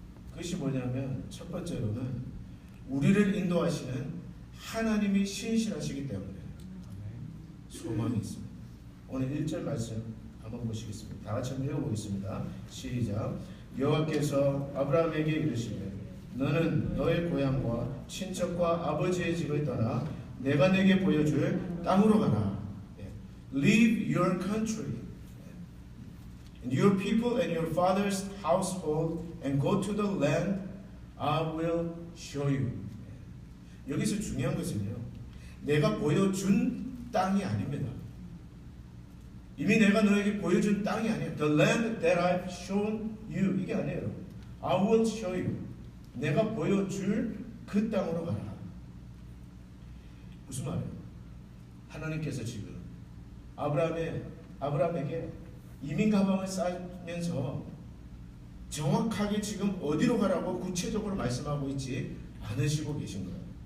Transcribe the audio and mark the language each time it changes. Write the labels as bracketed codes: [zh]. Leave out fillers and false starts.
[ko] 그것이 뭐냐면 첫 번째로는 우리를 인도하시는 하나님이 신실하시기 때문에 소망이 있습니다. 오늘 1절 말씀 한번 보시겠습니다. 다 같이 한번 읽어보겠습니다. 시작. 여호와께서 아브라함에게 이르시되 너는 너의 고향과 친척과 아버지의 집을 떠나 내가 내게 보여줄 땅으로 가라. [en] Leave your country and your people and your father's household and go to the land I will show you. [ko] 여기서 중요한 것은요, 내가 보여준 땅이 아닙니다. 이미 내가 너에게 보여준 땅이 아니에요. [en] The land that I've shown you. [ko] 이게 아니에요. [en] I will show you. [ko] 내가 보여줄 그 땅으로 가라. 무슨 말이에요? 하나님께서 지금 아브라함에게 이민 가방을 싸면서 정확하게 지금 어디로 가라고 구체적으로 말씀하고 있지 않으시고 계신 거예요.